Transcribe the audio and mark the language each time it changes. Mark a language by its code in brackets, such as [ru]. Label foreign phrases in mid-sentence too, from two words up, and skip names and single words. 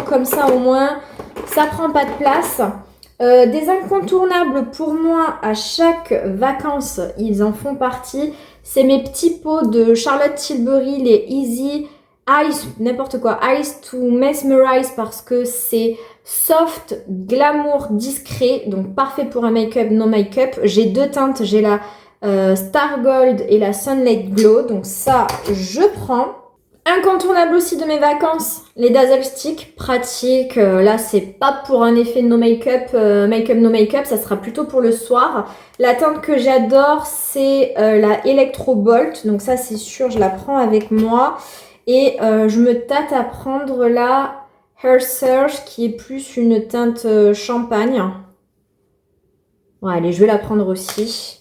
[fr] Comme ça, au moins, ça prend pas de place. Des incontournables pour moi à chaque vacances, ils en font partie. C'est mes petits pots de Charlotte Tilbury, les Easy Eyes, n'importe quoi, Eyes to Mesmerize, parce que c'est soft, glamour, discret, donc parfait pour un [en] make-up, no make-up. [fr] J'ai deux teintes, j'ai la Star Gold et la Sunlight Glow. Donc ça, je prends. Incontournable aussi de mes vacances, les Dazzle Stick, pratique. Là, c'est pas pour un effet [en] no make-up, make-up no make-up, [fr] ça sera plutôt pour le soir. La teinte que j'adore, c'est la Electro Bolt. Donc ça, c'est sûr, je la prends avec moi. Et je me tâte à prendre la Hair Surge, qui est plus une teinte champagne. Bon, allez, je vais la prendre aussi.